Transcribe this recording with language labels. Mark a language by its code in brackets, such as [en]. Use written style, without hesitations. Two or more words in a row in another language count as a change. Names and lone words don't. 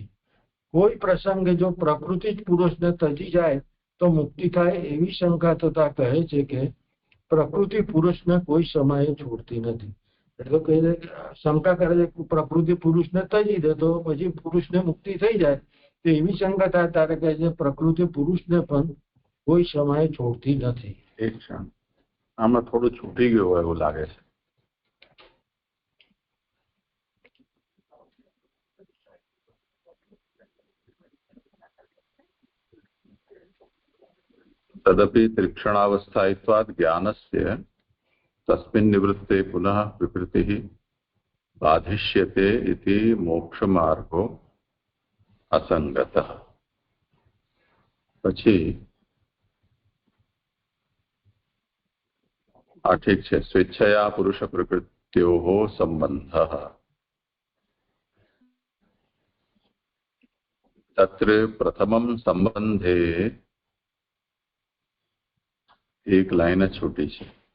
[gu] કોઈ પ્રસંગે જો પ્રકૃતિ જ પુરુષને તજી જાય તો મુક્તિ થાય એવી શંકા થતા કહે છે કે પ્રકૃતિ પુરુષને કોઈ સમયે છોડતી નથી. એટલે કહે છે શંકા કરે છે કે પ્રકૃતિ પુરુષને તજી દે તો પછી પુરુષને મુક્તિ થઈ જાય, તો એવી શંકા થાય ત્યારે કહે છે પ્રકૃતિ પુરુષને પણ કોઈ સમયે છોડતી નથી. એક ક્ષણ, આમાં થોડું છૂટી ગયું હોય એવું લાગે છે. [sa] तदपि तीक्ष्णावस्थायित्वात् ज्ञानस्य तस्मिन् निवृत्ते पुनः विकृतिः बाधिष्यते इति मोक्षमार्गो असंगतः. [gu] પછી ઠીક છે, [sa] સ્વેચ્છયા પુરુષ પ્રકૃત્યોઃ સંબંધઃ તત્ર પ્રથમમ સંબંધે [gu] એક લાઈન જ છૂટી છે.